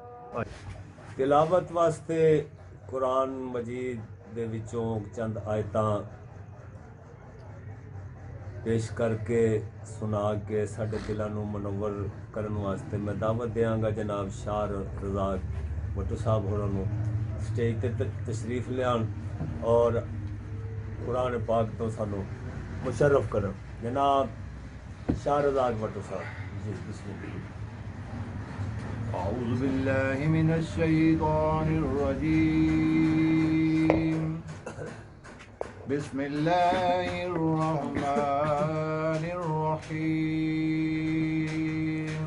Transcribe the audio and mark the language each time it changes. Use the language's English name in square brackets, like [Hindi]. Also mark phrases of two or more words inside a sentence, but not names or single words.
[Punjabi] تلاوت واسطے قرآن مجید دے وچوں چند آیتاں پیش کر کے سنا کے ساڈے دلاں نوں منور کرن واسطے میں دعوت دیں گا جناب شار رزاق بھٹو صاحب ہوراں نوں سٹیج تے تشریف لیان اور قرآن پاک تو سانوں مشرف کرن. جناب شار رزاق بھٹو صاحب جی بسم اللہ. [Arabic] أعوذ بالله من الشيطان الرجيم بسم الله الرحمن الرحيم